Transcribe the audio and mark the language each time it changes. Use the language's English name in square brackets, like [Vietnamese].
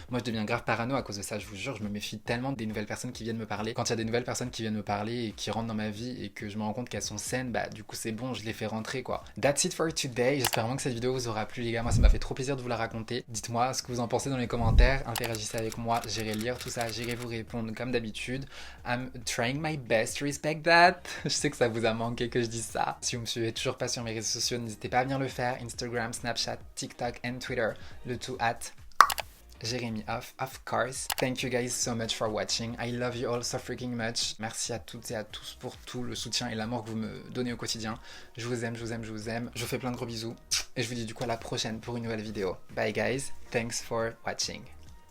[French] Moi je deviens grave parano à cause de ça, je vous jure. Je me méfie tellement des nouvelles personnes qui viennent me parler. Quand il y a des nouvelles personnes qui viennent me parler et qui rentrent dans ma vie et que je me rends compte qu'elles sont saines, bah du coup c'est bon, je les fais rentrer quoi. [English] That's it for today. [French] J'espère vraiment que cette vidéo vous aura plu les gars. Moi ça m'a fait trop plaisir de vous la raconter. Dites-moi ce que vous en pensez dans les commentaires. Interagissez avec moi, j'irai lire tout ça, j'irai vous répondre comme d'habitude. [English] I'm trying my best to respect that. [French] Je sais que ça vous a manqué que je dise ça. Si vous me suivez toujours pas sur mes réseaux sociaux, n'hésitez pas à venir le faire. [English] Instagram, Snapchat, TikTok and Twitter. [French] Le tout [English] at Jérémy Off, of course. Thank you guys so much for watching. I love you all so freaking much. [French] Merci à toutes et à tous pour tout le soutien et l'amour que vous me donnez au quotidien. Je vous aime, je vous aime, je vous aime. Je vous fais plein de gros bisous. Et je vous dis du coup à la prochaine pour une nouvelle vidéo. [English] Bye guys. Thanks for watching.